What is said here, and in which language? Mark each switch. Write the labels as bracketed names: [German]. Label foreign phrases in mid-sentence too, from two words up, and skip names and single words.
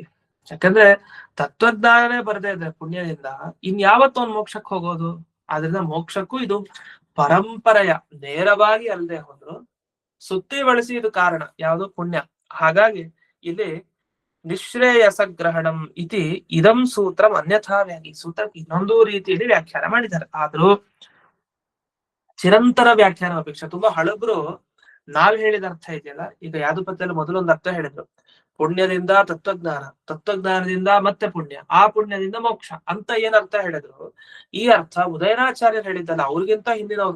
[Kannada] ಯಾಕಂದ್ರೆ ತತ್ವಜ್ಞಾನನೇ ಬರದೇ ಇದ್ರೆ ಪುಣ್ಯದಿಂದ ಇನ್ಯಾವತ್ತೊಂದು ಮೋಕ್ಷಕ್ಕೆ ಹೋಗೋದು. ಆದ್ರಿಂದ ಮೋಕ್ಷಕ್ಕೂ ಇದು ಪರಂಪರೆಯ ನೇರವಾಗಿ ಅಲ್ಲದೆ ಹೋದ್ರು ಸುತ್ತಿ ಬಳಸಿ ಇದು ಕಾರಣ, ಯಾವುದು ಪುಣ್ಯ. ಹಾಗಾಗಿ ಇಲ್ಲಿ [Sanskrit] ನಿಶ್ರೇಯಸ ಗ್ರಹಣಂ ಇತಿ ಇದಂ ಸೂತ್ರಂ ಅನ್ಯಥಾವ್ಯಾಗಿ, [Kannada] ಸೂತ್ರ ಇನ್ನೊಂದು ರೀತಿಯಲ್ಲಿ ವ್ಯಾಖ್ಯಾನ ಮಾಡಿದ್ದಾರೆ. ಆದ್ರೂ ಚಿರಂತರ ವ್ಯಾಖ್ಯಾನ ಅಪೇಕ್ಷೆ. ತುಂಬಾ ಹಳಬ್ರು ನಾವ್ ಹೇಳಿದ ಅರ್ಥ ಇದೆಯಲ್ಲ, ಈಗ ಯಾದುಪತ್ಯಲ್ಲಿ ಮೊದಲೊಂದು ಅರ್ಥ ಹೇಳಿದ್ರು, ಪುಣ್ಯದಿಂದ ತತ್ವಜ್ಞಾನದಿಂದ ಮತ್ತೆ ಪುಣ್ಯ, ಆ ಪುಣ್ಯದಿಂದ ಮೋಕ್ಷ ಅಂತ ಏನ್ ಅರ್ಥ ಹೇಳಿದ್ರು, ಈ ಅರ್ಥ ಉದಯನಾಚಾರ್ಯರು ಹೇಳಿದ್ದಲ್ಲ, ಅವ್ರಿಗಿಂತ ಹಿಂದಿನವ್ರು.